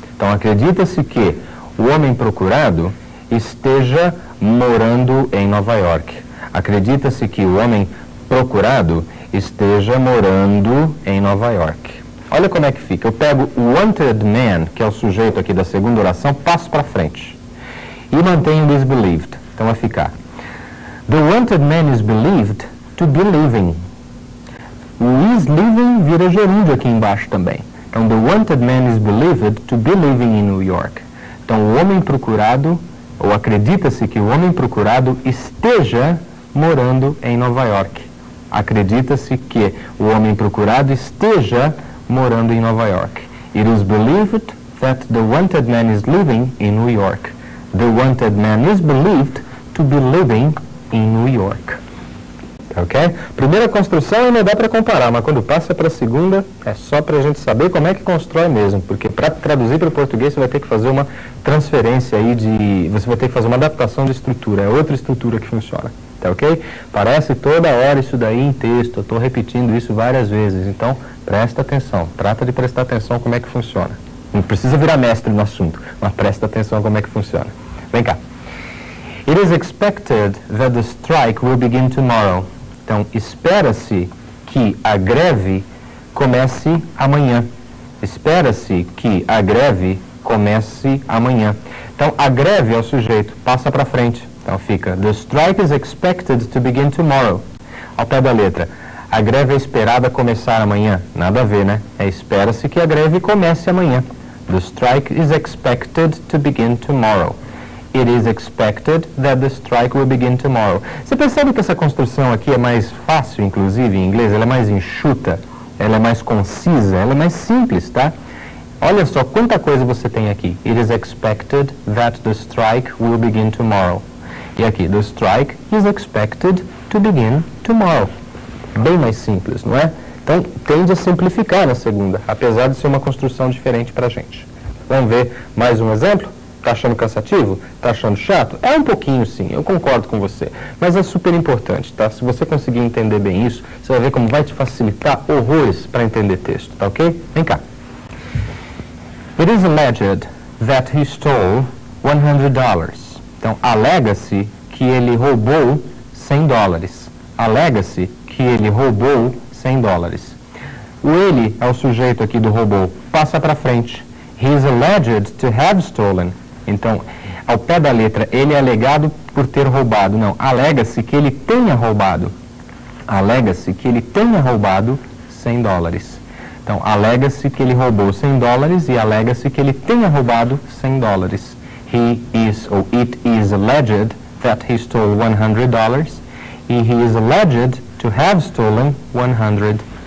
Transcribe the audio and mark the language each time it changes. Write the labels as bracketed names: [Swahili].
[Portuguese] Então acredita-se que o homem procurado esteja morando em Nova York. Acredita-se que o homem procurado esteja morando em Nova York. Olha como é que fica. Eu pego o wanted man, que é o sujeito aqui da segunda oração, passo para frente. E mantenho o is believed. Então vai ficar. [English] The wanted man is believed to be living. [Portuguese] O is living vira gerúndio aqui embaixo também. Então, [English] the wanted man is believed to be living in New York. [Portuguese] Então, o homem procurado, ou acredita-se que o homem procurado esteja morando em Nova York. Acredita-se que o homem procurado esteja morando em Nova York. [English] It is believed that the wanted man is living in New York. The wanted man is believed to be living in New York. Ok? [Portuguese] Primeira construção ainda dá para comparar, mas quando passa para a segunda é só para a gente saber como é que constrói mesmo, porque para traduzir para o português você vai ter que fazer uma transferência aí você vai ter que fazer uma adaptação de estrutura, é outra estrutura que funciona. Tá ok? Parece toda hora isso daí em texto, eu estou repetindo isso várias vezes, então presta atenção, trata de prestar atenção como é que funciona. Não precisa virar mestre no assunto, mas presta atenção como é que funciona. Vem cá. [English] It is expected that the strike will begin tomorrow. [Portuguese] Então, espera-se que a greve comece amanhã. Espera-se que a greve comece amanhã. Então, a greve é o sujeito, passa para frente. Então, fica, [English] the strike is expected to begin tomorrow. [Portuguese] Ao pé da letra, a greve é esperada começar amanhã. Nada a ver, né? Espera-se que a greve comece amanhã. [English] The strike is expected to begin tomorrow. It is expected that the strike will begin tomorrow. [Portuguese] Você percebe que essa construção aqui é mais fácil, inclusive, em inglês? Ela é mais enxuta, ela é mais concisa, ela é mais simples, tá? Olha só quanta coisa você tem aqui. [English] It is expected that the strike will begin tomorrow. E aqui, the strike is expected to begin tomorrow. [Portuguese] Bem mais simples, não é? Então, tende a simplificar na segunda, apesar de ser uma construção diferente para a gente. Vamos ver mais um exemplo? Está achando cansativo? Está achando chato? É um pouquinho sim, eu concordo com você. Mas é super importante, tá? Se você conseguir entender bem isso, você vai ver como vai te facilitar horrores para entender texto, tá ok? Vem cá. [English] It is alleged that he stole $100. [Portuguese] Então, alega-se que ele roubou $100. Alega-se que ele roubou $100. O ele é o sujeito aqui do roubou. Passa para frente. [English] He is alleged to have stolen. [Portuguese] Então, ao pé da letra, ele é alegado por ter roubado. Não, alega-se que ele tenha roubado. Alega-se que ele tenha roubado $100. Então, alega-se que ele roubou $100 e alega-se que ele tenha roubado $100. [English] He is, ou it is alleged that he stole $100 e he is alleged to have stolen $100.